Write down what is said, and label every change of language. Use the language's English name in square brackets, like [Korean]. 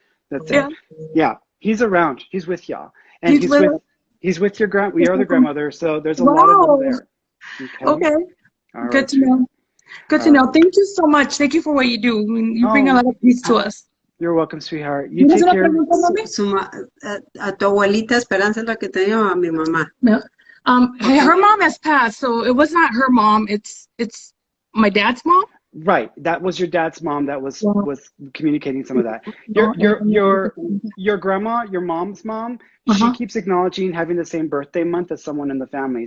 [English] That's Yeah. it. Yeah, he's around. He's with y'all, and he's with your we are the grandmother. So there's a lot of them there. Okay. All Good right, to know. Good to know. Thank you so much. Thank you for what you do. I mean, you bring a lot of peace to us. You're welcome, sweetheart. You take care. [Spanish] A tu abuelita Esperanza es la que tenía a mi mamá. [English] No. Her mom has passed, so it was not her mom. It's my dad's mom. Right. That was your dad's mom that was communicating some of that. Your grandma, your mom's mom, she keeps acknowledging having the same birthday month as someone in the family.